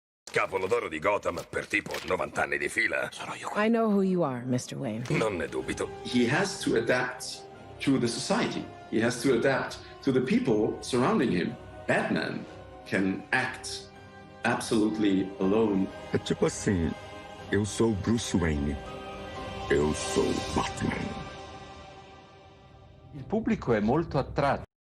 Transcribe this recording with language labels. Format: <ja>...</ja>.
<it>Capolo d'oro di Gotham per tipo 90 anni di fila. Sono io.</it> <en>I know who you are, Mr. Wayne.</en> <it>Non ne dubito.</it> <en>He has to adapt to the society. He has to adapt to the people surrounding him. Batman can act absolutely alone.</en> <pt>É tipo assim, eu sou Bruce Wayne. Eu sou Batman.</pt> <it>Il pubblico è molto attratto.</it>